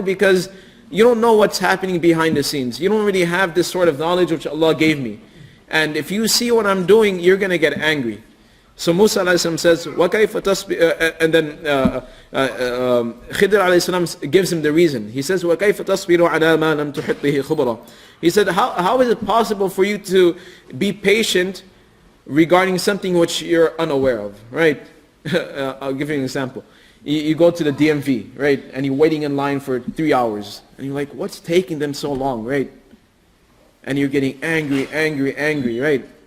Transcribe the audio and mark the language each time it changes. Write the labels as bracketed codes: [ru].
[en] Because you don't know what's happening behind the scenes. You don't really have this sort of knowledge which Allah gave me. And if you see what I'm doing, you're going to get angry. So Musa alayhi salam says, [ar] وَكَيْفَ تَصْبِرُ [en] and then Khidr alayhi salam gives him the reason. He says, [ar] وَكَيْفَ تَصْبِرُ عَلَى مَا لَمْ تُحِطْ بِهِ خُبْرًا. [en] He said, how is it possible for you to be patient regarding something which you're unaware of, right? I'll give you an example. You go to the DMV, right? And you're waiting in line for 3 hours. And you're like, what's taking them so long, right? And you're getting angry, right?